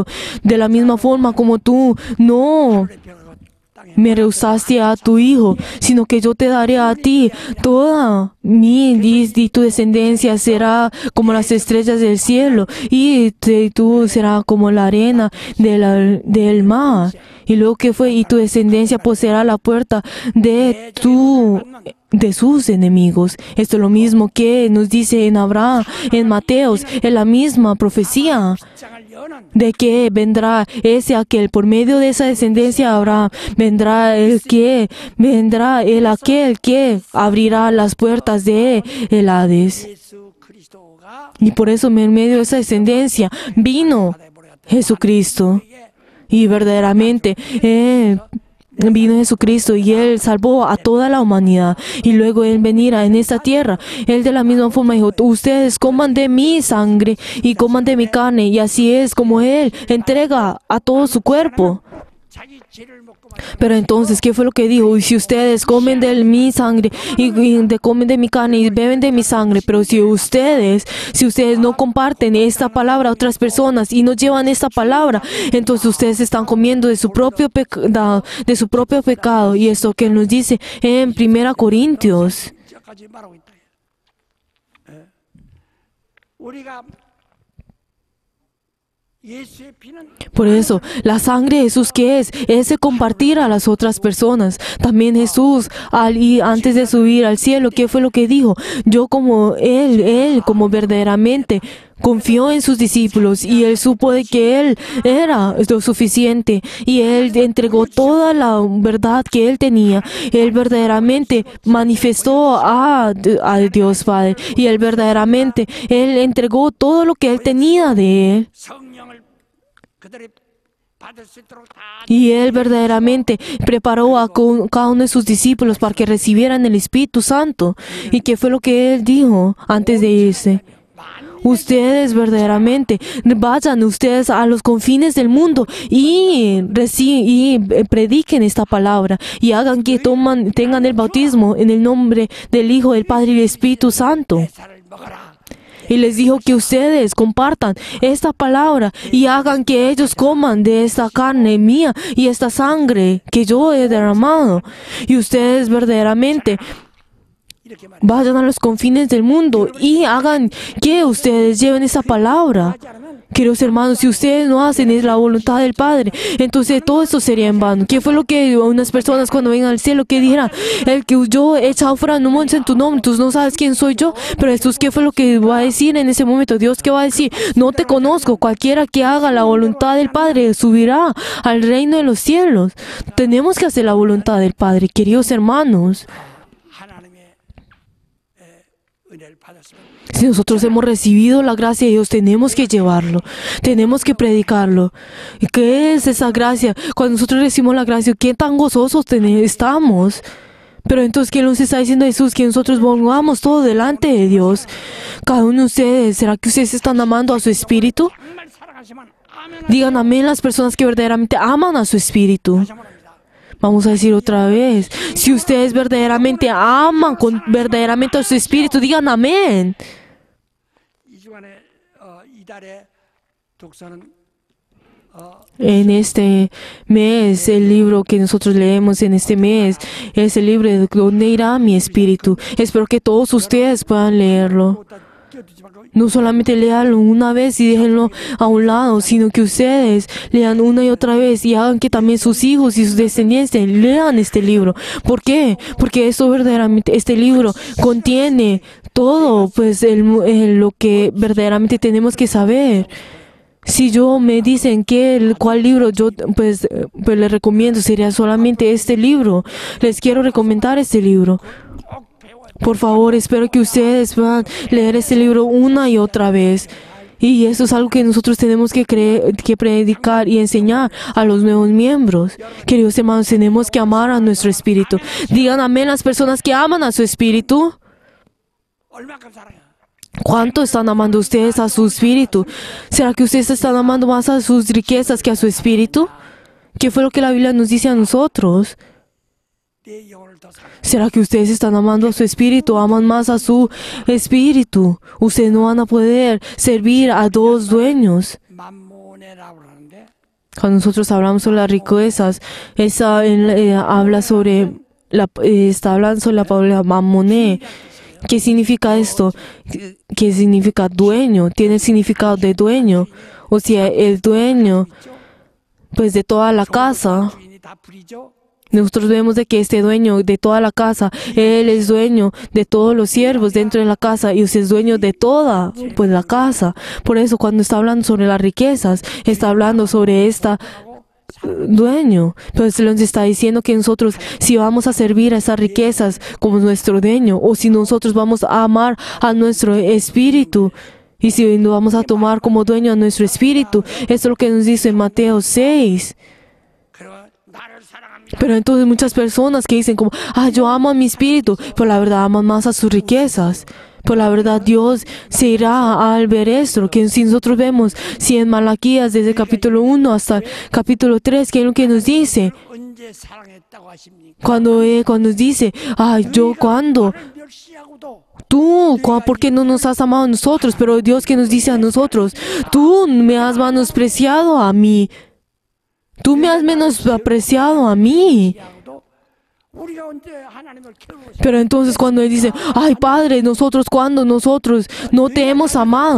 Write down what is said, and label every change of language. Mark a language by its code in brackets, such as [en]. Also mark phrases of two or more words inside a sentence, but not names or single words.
[es] De la misma forma como tú no me rehusaste a tu hijo, sino que yo te daré a ti toda y tu descendencia será como las estrellas del cielo y tú serás como la arena del mar. Y luego que fue, y tu descendencia poseerá la puerta de sus enemigos. Esto es lo mismo que nos dice en Abraham, en Mateos, en la misma profecía [ko] 장을 여는 [es] de que vendrá aquel, por medio de esa descendencia de Abraham, vendrá aquel que abrirá las puertas de el Hades. [ko] 예수 그리스도가 [es] Y por eso en medio de esa descendencia vino Jesucristo. Y verdaderamente vino Jesucristo y Él salvó a toda la humanidad. Y luego Él venirá en esta tierra. Él de la misma forma dijo, ustedes coman de mi sangre y coman de mi carne. Y así es como Él entrega a todo su cuerpo. [ko] 자기 죄를 먹고 [es] Pero entonces, ¿qué fue lo que dijo? Y si ustedes comen de mi sangre y comen de mi carne y beben de mi sangre, pero si ustedes no comparten esta palabra a otras personas y no llevan esta palabra, entonces ustedes están comiendo de su propio pecado. Y esto que nos dice en 1 Corintios. [ko] 까지 말하고 있다. 예. 우리가 예수의 피는 [es] Por eso, la sangre de Jesús, ¿qué es? Es de compartir a las otras personas. También Jesús, antes de subir al cielo, ¿qué fue lo que dijo? Yo como Él como verdaderamente confió en sus discípulos y Él supo de que Él era lo suficiente y Él entregó toda la verdad que Él tenía. Él verdaderamente manifestó a Dios Padre y Él verdaderamente, Él entregó todo lo que Él tenía de Él. [ko] 성령을 그들이 받을 수 있도록 다 [es] Y Él verdaderamente preparó a cada uno de sus discípulos para que recibieran el Espíritu Santo. ¿Y qué fue lo que Él dijo antes de irse? Ustedes verdaderamente vayan ustedes a los confines del mundo y prediquen esta palabra y hagan que tengan el bautismo en el nombre del Hijo, del Padre y del Espíritu Santo. [ko] 살을 먹어라. [es] Y les dijo que ustedes compartan esta palabra y hagan que ellos coman de esta carne mía y esta sangre que yo he derramado. Y ustedes verdaderamente [ko] 이렇게 말해. [es] vayan a los confines del mundo y hagan que ustedes lleven esa palabra. [ko] 하지 않으면 [es] Queridos hermanos, si ustedes no hacen la voluntad del Padre, entonces todo esto sería en vano. ¿Qué fue lo que unas personas cuando vengan al cielo que dirán? El que yo he echado fuera demonios en tu nombre, tú no sabes quién soy yo. Pero Jesús, ¿qué fue lo que va a decir en ese momento? Dios, ¿qué va a decir? No te conozco. Cualquiera que haga la voluntad del Padre subirá al reino de los cielos. Tenemos que hacer la voluntad del Padre, queridos hermanos. [ko] 하나님의 은혜를 받았으면 [es] Si nosotros hemos recibido la gracia de Dios, tenemos que llevarlo, tenemos que predicarlo. ¿Y qué es esa gracia? Cuando nosotros recibimos la gracia, ¿qué tan gozosos estamos? Pero entonces, ¿qué nos está diciendo Jesús? Que nosotros pongamos todo delante de Dios. Cada uno de ustedes, ¿será que ustedes están amando a su espíritu? [ko] 정말 사랑하시면 [es] Digan amén las personas que verdaderamente aman a su espíritu. [ko] 다시 한번 합니다. [es] Vamos a decir otra vez. Si ustedes verdaderamente aman verdaderamente a su espíritu, digan amén. [ko] 이 주간에 이달의 독서는 [es] En este mes, el libro que nosotros leemos en este mes es el libro de ¿Dónde irá mi espíritu? Espero que todos ustedes puedan leerlo. [ko] 또 띄워두지 말고 [es] No solamente léanlo una vez y déjenlo a un lado, sino que ustedes lean una y otra vez y hagan que también sus hijos y sus descendientes lean este libro. ¿Por qué? Porque esto verdaderamente, este libro contiene todo, pues lo que verdaderamente tenemos que saber. Si yo me dicen cuál libro yo pues les recomiendo, sería solamente este libro. Les quiero recomendar este libro. [ko] 꼭 배워야 돼. [es] Por favor, espero que ustedes puedan leer este libro una y otra vez. Y eso es algo que nosotros tenemos que predicar y enseñar a los nuevos miembros. Queridos hermanos, tenemos que amar a nuestro espíritu. Digan amén las personas que aman a su espíritu. [ko] 얼마큼 사랑해? [es] ¿Cuánto están amando ustedes a su espíritu? ¿Será que ustedes están amando más a sus riquezas que a su espíritu? ¿Qué fue lo que la Biblia nos dice a nosotros? [ko] 내 영혼을 더 사랑해. [es] ¿Será que ustedes están amando a su espíritu? ¿Aman más a su espíritu? Ustedes no van a poder servir a dos dueños. [ko] 만몬에라고 하는데 [es] Cuando nosotros hablamos sobre las riquezas, habla sobre está hablando sobre la palabra mamoné. ¿Qué significa esto? ¿Qué significa dueño? Tiene el significado de dueño. O sea, el dueño, pues de toda la casa. [ko] 주인이 다 부리죠. [es] Nosotros vemos de que este dueño de toda la casa, él es dueño de todos los siervos dentro de la casa y usted es dueño de toda pues la casa. Por eso cuando está hablando sobre las riquezas, está hablando sobre esta dueño. Pero se nos está diciendo que nosotros si vamos a servir a esas riquezas como nuestro dueño o si nosotros vamos a amar a nuestro espíritu y si lo vamos a tomar como dueño a nuestro espíritu, eso es lo que nos dice en Mateo 6. [ko] 그리고 나를 사랑합니다. [es] Pero entonces muchas personas que dicen como, yo amo a mi espíritu, pero la verdad aman más a sus riquezas. Pero la verdad Dios se irá al ver esto, que si nosotros vemos, si en Malaquías desde el capítulo 1 hasta el capítulo 3, ¿qué es lo que nos dice? [ko] 언제 사랑했다고 하십니까? [es] Cuando dice, yo cuando, [ko] 나를 멸시하고도 [es] tú, ¿por qué no nos has amado a nosotros? Pero Dios que nos dice a nosotros, tú me has menospreciado a mí. Tú me has menospreciado a mí. [ko] 멸시하고도 우리가 언제 하나님을 키우고 [es] Pero entonces cuando Él dice, Padre, cuando nosotros no te hemos amado.